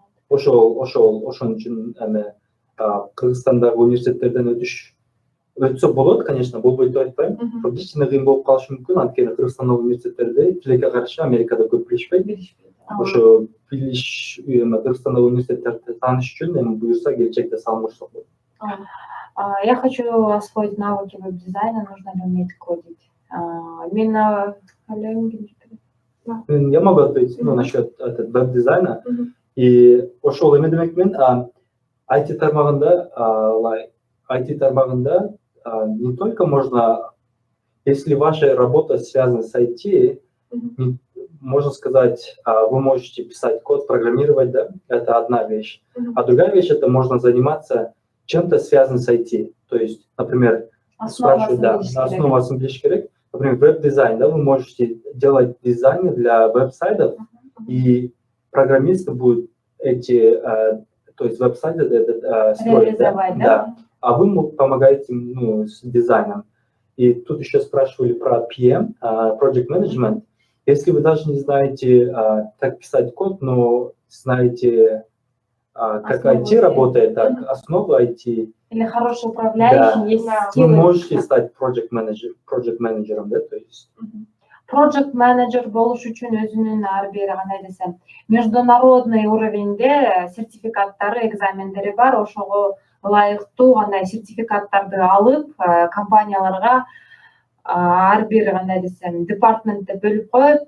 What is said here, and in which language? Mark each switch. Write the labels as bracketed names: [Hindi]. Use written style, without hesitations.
[Kyrgyz] Ошон үчүн Кыргызстандагы университеттерден өтсө болот, конечно, болбойт деп айтпайм. Кичине кыйын болуп калышы мүмкүн, анткени Кыргызстандагы университеттерде тилекке каршы Америкада көп билишпейт. Ошо Кыргызстандагы университеттерди тааныш үчүн буюрса келечекте салым кошсок болот. [Russian] Я хочу освоить навыки веб-дизайна, нужно ли уметь кодить? Именно Я могу ответить насчет веб-дизайна. [Kyrgyz] И ошол эме демекмин, [Russian] IT тармагында не только можно, если ваша работа связана с IT, можно сказать, вы можете писать код, программировать, да, это одна вещь. А другая вещь — это можно заниматься чем-то связанным с IT. То есть, например, спрашивают, да, основа [Kyrgyz] билиш керек. [Russian] Например, веб-дизайн, да, вы можете делать дизайны для веб-сайтов, и программисты будут эти, то есть веб-сайты строить, да? А вы помогаете с дизайном. И тут еще спрашивали про PM, Project Management. Если вы даже не знаете, как писать код, но знаете, как IT работает, так, основа IT. Или хороший управляющий, есть скиллы. Вы можете стать project менеджером, да, то есть. [Kyrgyz] Project менеджер болуш үчүн өзүнүн ар бир кандай десем, [Russian] международный [Kyrgyz] уровеньде сертификаттары, экзамендери бар. Ошого ылайыктуу кандай сертификаттарды алып, компанияларга ар бир кандай десем, департаментте бөлүп коет.